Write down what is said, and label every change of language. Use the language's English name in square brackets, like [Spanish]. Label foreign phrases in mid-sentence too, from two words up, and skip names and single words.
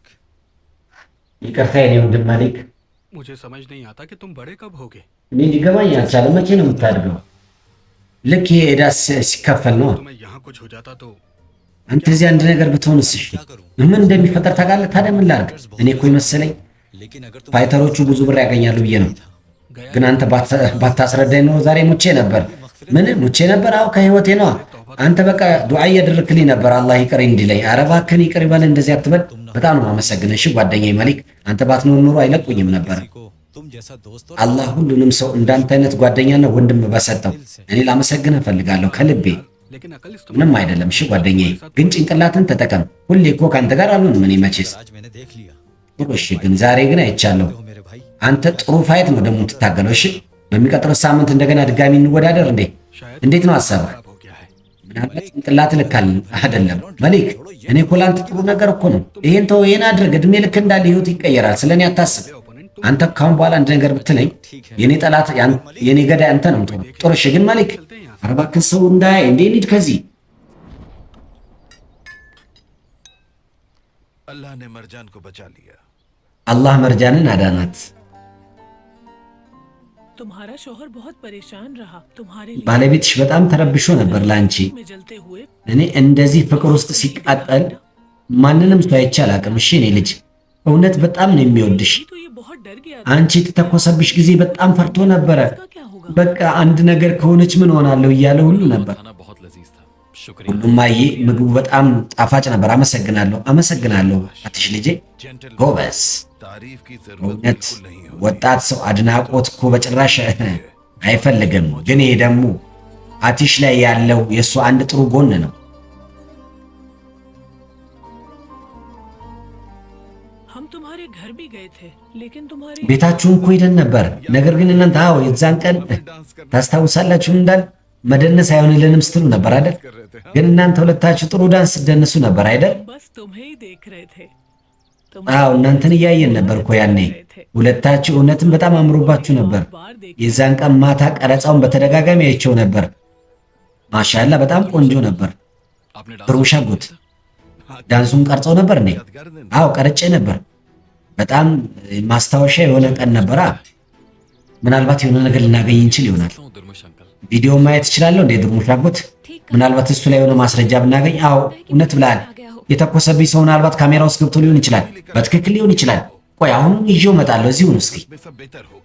[Amharic] ይቅርታ የኔ ወንድም ማሊክ፣ [Hindi] मुझे समझ नहीं आता कि तुम बड़े कब होगे। [Amharic] እኔ ሊገባኝ አልቻለም። መቼ ነው የምታድገው? ልክ ይሄ ዕዳ ሲከፈል ነው። [Hindi] तुम्हें यहाँ कुछ हो जाता तो [Amharic] አንተ እዚህ አንድ ነገር ብትሆንስ? እሺ ምን እንደሚፈጠር ታውቃለህ? ታዲያ ምን ላድርግ? እኔ እኮ ይመስለኝ [Hindi] लेकिन अगर तुम [Amharic] ፋይተሮቹ ብዙ ብር ያገኛሉ ብዬ ነው። ግን አንተ ባታስረዳኝ ነው ዛሬ ሙቼ ነበር። ምን ሙቼ ነበር? አዎ ከህይወቴ ነዋ። አንተ በቃ ዱዓ እያደረክልኝ ነበር አላህ ይቅር እንዲለኝ። ኧረ እባክህን ይቅር ይበል፣ እንደዚህ አትበል። በጣም ነው የማመሰግንህ። እሺ ጓደኛዬ ማሊክ፣ አንተ ባትኖር ኑሮ አይለቁኝም ነበር። [Hindi] किसी को तुम जैसा दोस्त और [Amharic] አላህ ሁሉንም ሰው እንዳንተ አይነት ጓደኛና ወንድም በሰጠው እኔ ላመሰግንህ እፈልጋለሁ ከልቤ። [Hindi] लेकिन अकल इस [Amharic] ምንም አይደለም። እሺ ጓደኛዬ፣ ግን ጭንቅላትን ተጠቀም። ሁሌ እኮ ከአንተ ጋር አልሆንም እኔ መቼስ። [Hindi] आज मैंने देख लिया [Amharic] ጥሩ እሺ፣ ግን ዛሬ ግን አይቻለሁ። [Hindi] हो मेरे भाई। [Amharic] አንተ ጥሩ ፋይት ነው ደግሞ የምትታገለው። እሺ በሚቀጥለው ሳምንት እንደገና ድጋሚ እንወዳደር እንዴ? [Hindi] शायद [Amharic] እንዴት ነው ሀሳብህ? [Hindi] खराब हो गया है। [Amharic] ምናልባት ጭንቅላት ልካል አይደለም መሊክ። እኔ እኮ ለአንተ ጥሩ ነገር እኮ ነው። ይሄን ተው፣ ይሄን አድርግ። እድሜ ልክ እንዳለ ህይወት ይቀየራል። ስለኔ አታስብ። [Hindi] ओपोनेंट [Amharic] አንተ ካሁን በኋላ አንድ ነገር ብትለኝ የኔ ጠላት የኔ ገዳይ አንተ ነው የምትሆነው። ጥሩ እሺ፣ ግን ማሊክ ኧረ እባክህ ሰው እንዳያይ እንዴ! እንሂድ ከዚህ። [Hindi] अल्लाह ने मरजान को बचा लिया। [Amharic] አላህ መርጃንን አዳናት። [Hindi] तुम्हारा शोहर बहुत परेशान रहा तुम्हारे लिए [Amharic] ባለቤትሽ በጣም ተረብሾ ነበር ለአንቺ። [Hindi] में जलते हुए [Amharic] እኔ እንደዚህ ፍቅር ውስጥ ሲቃጠል ማንንም ሰው አይቼ አላውቅም። እሺ እኔ ልጅ እውነት በጣም ነው የሚወድሽ። [Hindi] तो ये बहुत डर गया था [Amharic] አንቺ የተተኮሰብሽ ጊዜ በጣም ፈርቶ ነበረ። [Hindi] इसका क्या होगा [Amharic] በቃ አንድ ነገር ከሆነች ምን ሆናለሁ እያለ ሁሉ ነበር። [Hindi] खाना बहुत लजीज था, शुक्रिया। [Amharic] ሁሉም አየ ምግቡ በጣም ጣፋጭ ነበር። አመሰግናለሁ፣ አመሰግናለሁ አትሽ ልጄ [Hindi] जेंटल [Amharic] ጎበዝ። [Hindi] तारीफ की जरूरत [Amharic] እውነት [Hindi] बिल्कुल नहीं होती। [Amharic] ወጣት ሰው አድናቆት እኮ በጭራሽ አይፈልግም። ግን ይሄ ደግሞ አቲሽ ላይ ያለው የእሱ አንድ ጥሩ ጎን ነው። [Hindi] हम तुम्हारे घर भी गए थे लेकिन तुम्हारी [Amharic] ቤታችሁን እኮ ሄደን ነበር። ነገር ግን እናንተ አዎ የዛን ቀን ታስታውሳላችሁ እንዳል መደነስ አይሆንልንም ስትሉ ነበር አይደል? ግን እናንተ ሁለታችሁ ጥሩ ዳንስ ስትደንሱ ነበር አይደል? [Hindi] बस तुम्हें ही देख रहे थे [Amharic] አዎ እናንተን እያየን ነበር እኮ ያኔ። ሁለታችሁ እውነትም በጣም አምሮባችሁ ነበር። [Hindi] बार देख [Amharic] የዛን ቀን ማታ ቀረጻውን በተደጋጋሚ አይቼው ነበር። ማሻአላ በጣም ቆንጆ ነበር። [Hindi] आपने डांस [Amharic] ጥሩ ሻጎት ዳንሱን ቀርጸው ነበር እንዴ? አዎ ቀርጬ ነበር። በጣም ማስታወሻ የሆነ ቀን ነበራ። ምናልባት የሆነ ነገር ልናገኝ እንችል ይሆናል። [Hindi] क्यों दुर्मुश अंकल? [Amharic] ቪዲዮ ማየት እችላለሁ እንዴ? ድርሙ ሻጎት ምናልባት እሱ ላይ የሆነ ማስረጃ ብናገኝ። አዎ እውነት ብለሃል። የተኮሰብኝ ሰው ምናልባት ካሜራ ውስጥ ገብቶ ሊሆን ይችላል። በትክክል ሊሆን ይችላል። ቆይ አሁን ይዤው እመጣለሁ እዚሁ ነው። እስኪ [Hindi] में सब बेहतर होगा।